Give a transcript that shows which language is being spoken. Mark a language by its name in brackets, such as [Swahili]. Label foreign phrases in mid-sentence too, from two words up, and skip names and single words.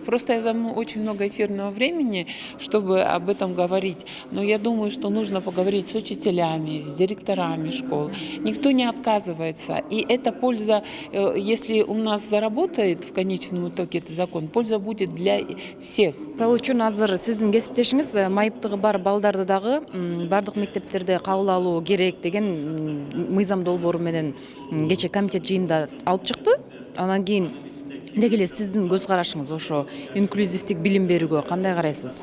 [Russian] Просто я займу очень много эфирного времени, чтобы об этом говорить. Но я думаю, что нужно поговорить с учителями, с директорами школ. Никто не отказывается. И эта польза, если у нас заработает в конечном итоге этот закон, польза будет для всех. [Kyrgyz] Мисалы үчүн азыр сиздин кесиптешиңиз майыптыгы бар балдарды дагы бардык мектептерде кабыл алуу керек деген мыйзам долбоору менен кече комитет жыйынында алып чыкты. Анан кийин деги эле сиздин көз карашыңыз ошо инклюзивдик билим берүүгө кандай карайсыз?